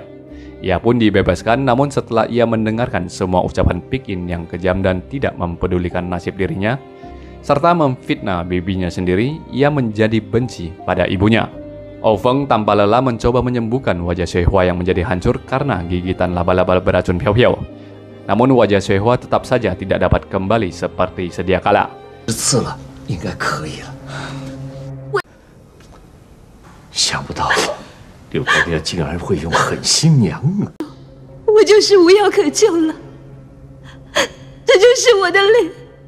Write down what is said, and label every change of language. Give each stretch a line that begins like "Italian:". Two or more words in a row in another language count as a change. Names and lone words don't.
Indonesian: Ia pun dibebaskan, namun setelah ia mendengarkan semua ucapan Pikin yang kejam dan tidak mempedulikan nasib dirinya, serta memfitnah bibinya sendiri, ia menjadi benci pada ibunya. Aofeng tanpa lelah mencoba menyembuhkan wajah Xie Hua yang menjadi hancur karena gigitan laba-laba beracun Piao Piao. Namun wajah Xie Hua tetap saja tidak dapat kembali seperti sedia kala.
Chinese: 次了，应该可以了。想不到柳飘飘竟然会用狠心娘啊！我就是无药可救了，这就是我的脸。